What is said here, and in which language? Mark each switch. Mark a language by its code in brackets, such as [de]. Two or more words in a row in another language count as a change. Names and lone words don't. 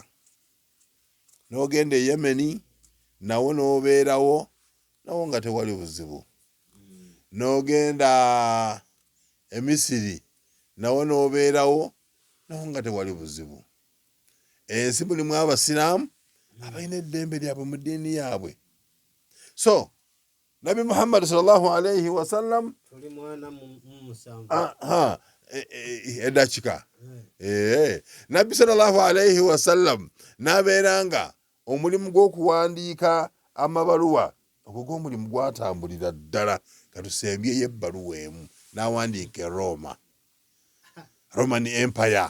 [lg] N'ogenda e Yemeni nawo n'obeerawo nawo nga tewali buzibu. N'ogenda e Misiri nawo n'obeerawo nawo nga tewali buzibu. ensi mulimu abasiraamu abalina eddembe lyabwe mu ddiini yaabwe. [ar] So نبي محمد صلى الله عليه وسلم [lg] tuli mwana mu musanvu edakika nabbi [ar] صلى الله عليه وسلم [lg] nabeeranga omulimu gw'okuwandiika amabaluwa ogwo gw'omulimu gwatambulira ddala katusembyeyo ebbaluwa emu n'awandiika e Roma, [en] Roman Empire.